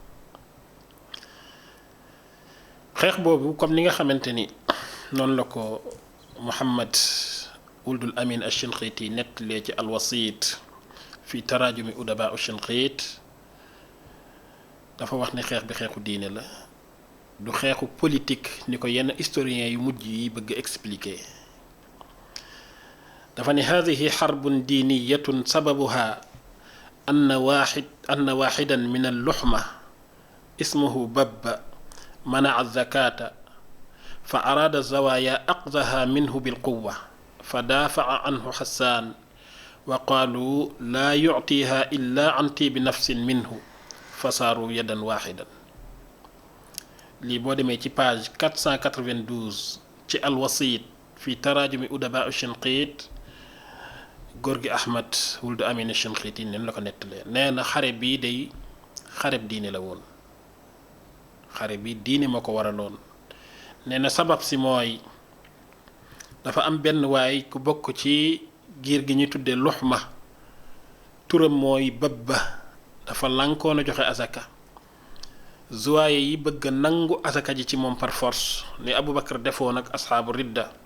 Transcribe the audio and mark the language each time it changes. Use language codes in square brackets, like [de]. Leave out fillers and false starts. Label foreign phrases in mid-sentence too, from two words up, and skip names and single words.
[wo] xeex boobu comme ni nga xamante ni noonu la ko Muhammad Wuldul Amin Ash-Shinqiti nettalee ci alwasit [ar] في تراجم أدباء الشنقيط [wo] dafa wax ne xeex bi xeexu diine la du xeexu politique ni ko yenn historiens yu mujj yi bëgg expliquer dafa ne [ar] هذه حرب دينية سببها أن واحدا من اللحمة اسمه بب منع الزكاة فأراد الزوايا أخذها منه بالقوة فدافع عنه حسان وقالوا لا يعطيها إلا عن طيب نفس منه فصاروا يدا واحدا لي بو ديمي [wo] ci page 492 ci [ar] الوسيط في تراجم أدباء الشنقيط [wo] góor gi Ahmad Wuld Amin Shinqiti nen la ko nettalee nee na xare bii day xareb diine la woon xare bi diine moo ko waraloon nee na sabab si mooy dafa am benn waay ku bokk ci giir gi ñu tuddee luxma turam mooy Babba dafa lànkoon a joxe asaka zuwaaye yi bëgg nangu asaka ji ci moom [fr] par force [wo] ni Abubakar defoon ak [ar] أصحاب الردة